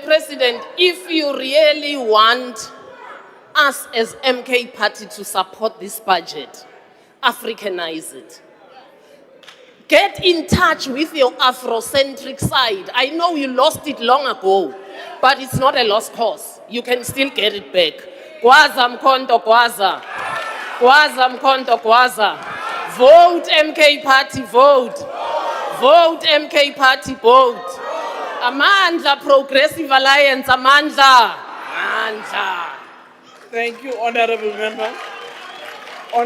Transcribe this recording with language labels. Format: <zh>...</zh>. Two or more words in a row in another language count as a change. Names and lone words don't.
<en>President, if you really want us as MK Party to support this budget, Africanize it. Get in touch with your Afrocentric side. I know you lost it long ago, but it's not a lost cause. You can still get it back.</en> <zu>Gwaza mkonto gwaza. Gwaza mkonto gwaza.</zu> <en>Vote MK Party, vote. Vote MK Party, vote.</en> <zu>Amandla Progressive Alliance, Amandla. Amandla.</zu> <en>Thank you, Honorable Member.</en>